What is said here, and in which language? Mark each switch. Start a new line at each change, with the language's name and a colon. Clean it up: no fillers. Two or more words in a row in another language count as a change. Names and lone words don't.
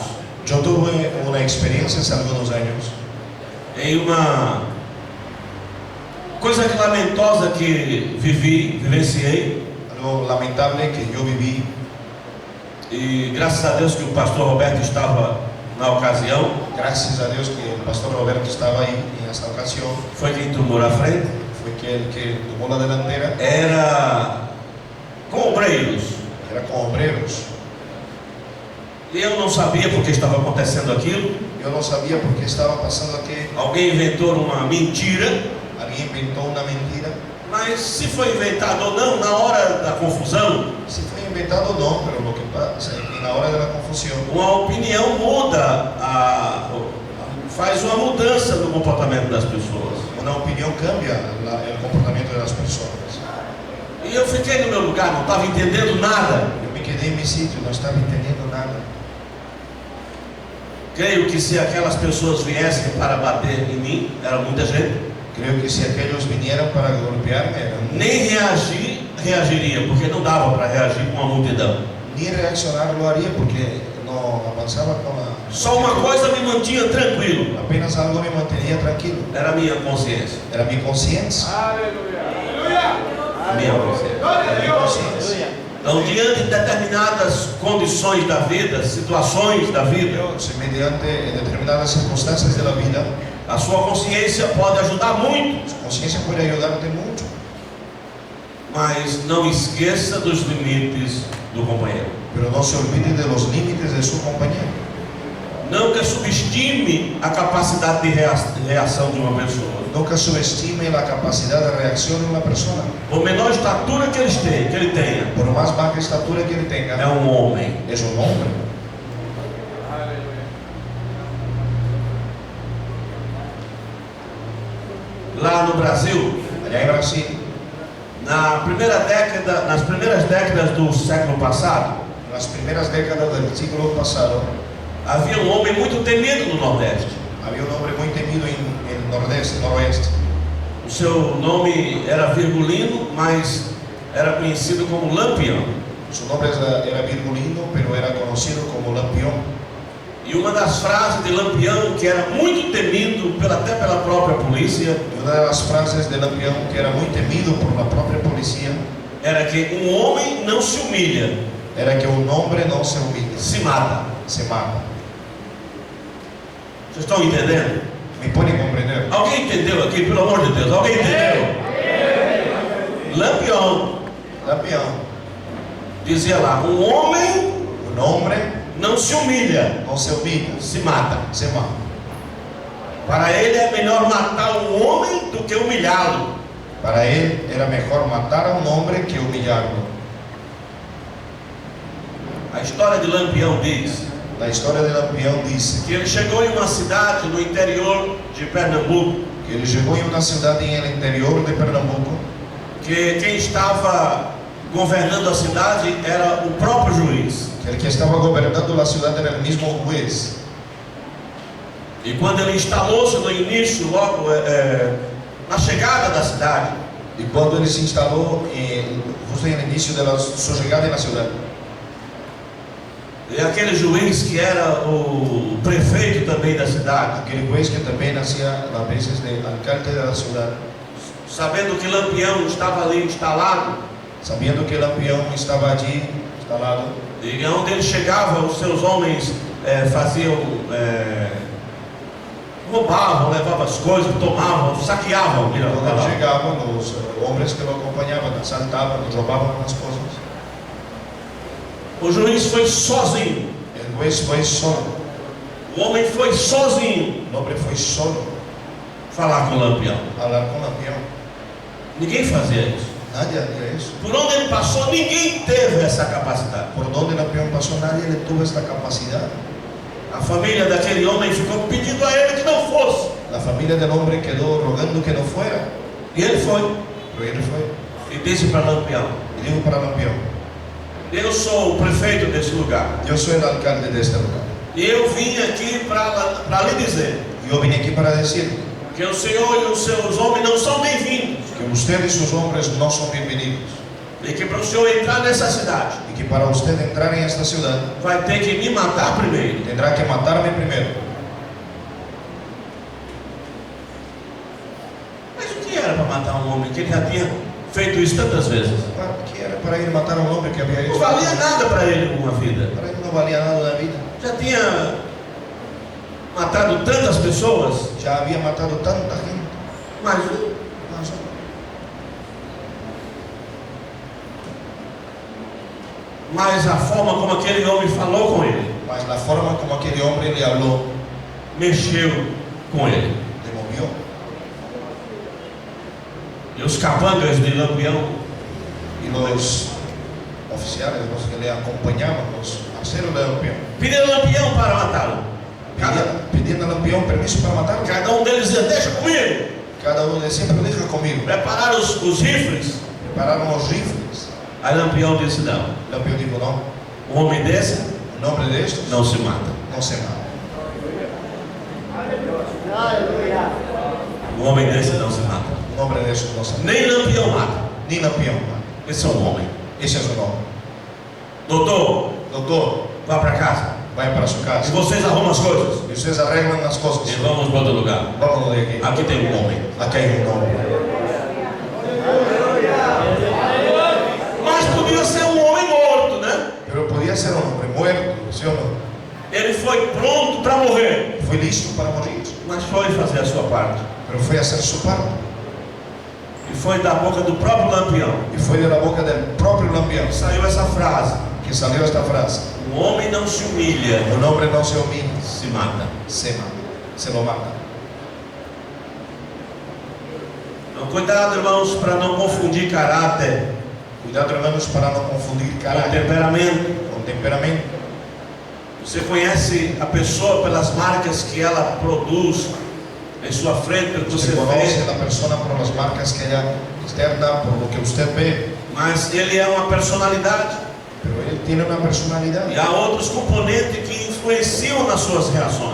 Spanish: Yo tuve una experiencia hace algunos años
Portuguese: em uma coisa lamentosa que vivenciei,
Spanish: algo lamentable que yo viví,
Portuguese: e graças a Deus que o pastor Roberto estava na ocasião,
Spanish: gracias a Dios que el pastor Roberto estaba ahí en esta ocasión,
Portuguese: foi quem tomou a frente.
Spanish: fue el que tomó la delantera,
Portuguese: Era com obreiros,
Spanish: era con obreros.
Portuguese: e eu não sabia porque estava acontecendo aquilo.
Spanish: Yo no sabía por qué estaba pasando aquí,
Portuguese: Alguém inventou uma mentira,
Spanish: alguien inventó una mentira,
Portuguese: mas se foi inventado ou não, na hora da confusão,
Spanish: si fue inventado o no, pero lo que pasa es que en la hora de la confusión,
Portuguese: uma opinião muda, faz uma mudança no comportamento das pessoas.
Spanish: una opinión cambia el comportamiento de las personas.
Portuguese: E eu fiquei no meu lugar, não estava entendendo nada.
Spanish: Yo me quedé en mi sitio, no estaba entendiendo nada.
Portuguese: Creio que se aquelas pessoas viessem para bater em mim, era muita gente,
Spanish: Creo que si aquellos vinieran para golpearme,
Portuguese: nem reagiria, porque não dava para reagir com uma multidão.
Spanish: ni reaccionar lo haría porque no avanzaba con la...
Portuguese: Só uma coisa me mantinha tranquilo,
Spanish: Apenas algo me mantenía tranquilo,
Portuguese: era a minha consciência.
Spanish: era mi conciencia.
Portuguese: Minha consciência.
Spanish: Era mi conciencia.
Portuguese: Então, diante de determinadas condições da vida, situações da vida,
Spanish: Dios, mediante determinadas circunstancias de la vida,
Portuguese: a sua consciência pode ajudar muito,
Spanish: su conciencia puede ayudarte mucho,
Portuguese: mas não esqueça dos limites do companheiro.
Spanish: pero no se olvide de los límites de su compañero.
Portuguese: Nunca subestime a capacidade de reação de uma pessoa.
Spanish: Nunca subestime la capacidad de reacción de una persona.
Portuguese: Por menor estatura que ele tenha,
Spanish: Por más baja estatura que él
Portuguese: é
Spanish: tenga,
Portuguese: um homem.
Spanish: es un hombre.
Portuguese: Lá no Brasil,
Spanish: Allá en Brasil,
Portuguese: nas primeiras décadas do século passado,
Spanish: en las primeras décadas del siglo pasado,
Portuguese: havia um homem muito temido no Nordeste.
Spanish: había un hombre muy temido en el noroeste.
Portuguese: O seu nome era Virgulino, mas era conhecido como Lampião.
Spanish: Su nombre era Virgulino, pero era conocido como Lampión.
Portuguese: E uma das frases de Lampião, que era muito temido até pela própria polícia,
Spanish: Y una de las frases de Lampión, que era muy temido por la propia policía,
Portuguese: era que um homem não se humilha,
Spanish: era que un hombre no se humilla,
Portuguese: se mata.
Spanish: se mata.
Portuguese: Vocês estão entendendo?
Spanish: ¿Me pueden comprender?
Portuguese: Alguém entendeu aqui, pelo amor de Deus? Alguém entendeu? Lampião Lampião. dizia lá: um homem
Spanish: Un hombre
Portuguese: não se humilha,
Spanish: no se humilla,
Portuguese: se mata.
Spanish: se mata.
Portuguese: Para ele é melhor matar um homem do que humilhá-lo.
Spanish: Para él era mejor matar a un hombre que humillarlo.
Portuguese: A história de Lampião diz
Spanish: La historia de Lampião dice
Portuguese: que ele chegou em uma cidade no interior de Pernambuco,
Spanish: que él llegó a una ciudad en el interior de Pernambuco,
Portuguese: que quem estava governando a cidade era o próprio juiz.
Spanish: que el que estaba gobernando la ciudad era el mismo juez.
Portuguese: E quando ele instalou-se no início, logo na chegada da cidade,
Spanish: Y cuando él se instaló justo en el inicio de su llegada en la ciudad,
Portuguese: e aquele juiz que era o prefeito também da cidade,
Spanish: aquel juez que también hacía las veces de alcalde de la ciudad,
Portuguese: sabendo que Lampião estava ali instalado,
Spanish: sabiendo que Lampião estaba allí instalado,
Portuguese: e onde ele chegava, os seus homens roubavam, levavam as coisas, tomavam, saqueavam.
Spanish: cuando él llegaba, los hombres que lo acompañaban asaltaban, robaban las cosas.
Portuguese: O juiz foi sozinho,
Spanish: El juez fue solo,
Portuguese: o homem foi sozinho
Spanish: el hombre fue solo
Portuguese: falar com Lampião.
Spanish: a hablar con Lampião.
Portuguese: Ninguém fazia isso.
Spanish: Nadie hacía eso.
Portuguese: Por onde ele passou, ninguém teve essa capacidade.
Spanish: Por donde Lampião pasó, nadie le tuvo esta capacidad.
Portuguese: A família daquele homem ficou pedindo a ele que não fosse.
Spanish: La familia del hombre quedó rogando que no fuera,
Portuguese: E ele foi.
Spanish: pero él fue.
Portuguese: E disse para Lampião:
Spanish: Y dijo para Lampião:
Portuguese: eu sou o prefeito desse lugar.
Spanish: yo soy el alcalde de este lugar.
Portuguese: E eu vim aqui para lhe dizer
Spanish: Yo vine aquí para decir
Portuguese: que o senhor e os seus homens não são bem-vindos.
Spanish: que usted y sus hombres no son bienvenidos.
Portuguese: E que para o senhor entrar nessa cidade,
Spanish: Y que para usted entrar en esta ciudad,
Portuguese: vai ter que me matar primeiro.
Spanish: tendrá que matarme primero.
Portuguese: Mas o que era para matar um homem que ele já tinha feito isso tantas vezes?
Spanish: ¿Qué era para ir a matar a un hombre que había
Portuguese: Não
Spanish: hecho?
Portuguese: valia nada para ele uma vida.
Spanish: Para él no valía nada la vida.
Portuguese: Já tinha matado tantas pessoas,
Spanish: Ya había matado tanta gente.
Portuguese: mas a forma como aquele homem falou com ele,
Spanish: Mas la forma como aquel hombre le habló,
Portuguese: mexeu com ele.
Spanish: le movió.
Portuguese: E os capangas de Lampião
Spanish: Y los oficiales, los que le acompañaban, los aceros de Lampião,
Portuguese: pediram a Lampião para matá-lo.
Spanish: pidiendo a Lampião permiso para matarlo.
Portuguese: Cada um deles dizia: deixa comigo.
Spanish: Cada uno de siempre deja conmigo.
Portuguese: Prepararam os rifles.
Spanish: Prepararon los rifles.
Portuguese: Aí Lampião disse: não,
Spanish: Lampião dijo: no,
Portuguese: um homem desse
Spanish: en nombre de estos
Portuguese: não se mata.
Spanish: no se mata.
Portuguese: Um homem desse não se mata.
Spanish: En nombre de estos no se mata.
Portuguese: Nem Lampião mata.
Spanish: Ni Lampião mata.
Portuguese: Esse é um homem.
Spanish: Ese es un hombre.
Portuguese: Doutor,
Spanish: Doctor,
Portuguese: vá para casa.
Spanish: vaya para su
Portuguese: E
Spanish: casa.
Portuguese: vocês arrumam as coisas.
Spanish: Y ustedes arreglan las cosas.
Portuguese: E vamos para outro lugar.
Spanish: Vámonos de aquí.
Portuguese: Aqui tem um homem.
Spanish: Aquí hay un hombre.
Portuguese: Mas podia ser um homem morto, né?
Spanish: Pero podía ser un hombre muerto, ¿sí o no?
Portuguese: Ele foi pronto para morrer,
Spanish: Fue listo para morir.
Portuguese: mas foi fazer a sua parte.
Spanish: Pero fue a hacer su parte.
Portuguese: E foi da boca do próprio Lampião
Spanish: Y fue de la boca del propio Lampião
Portuguese: que saiu essa frase:
Spanish: que salió esta frase:
Portuguese: um homem não se humilha,
Spanish: un hombre no se humilla,
Portuguese: se mata.
Spanish: se mata, se lo mata.
Portuguese: Então, cuidado, irmãos, para não confundir caráter
Spanish: Cuidado, hermanos, para no confundir
Portuguese: com
Spanish: carácter
Portuguese: temperamento.
Spanish: con temperamento.
Portuguese: Você conhece a pessoa pelas marcas que ela produz em sua frente, pelo que você
Spanish: Se conoce
Portuguese: vê,
Spanish: a la persona por las marcas que ella externa, por lo que usted ve,
Portuguese: mas ele é uma personalidade.
Spanish: pero él tiene una personalidad.
Portuguese: E há outros componentes que influenciam nas suas reações.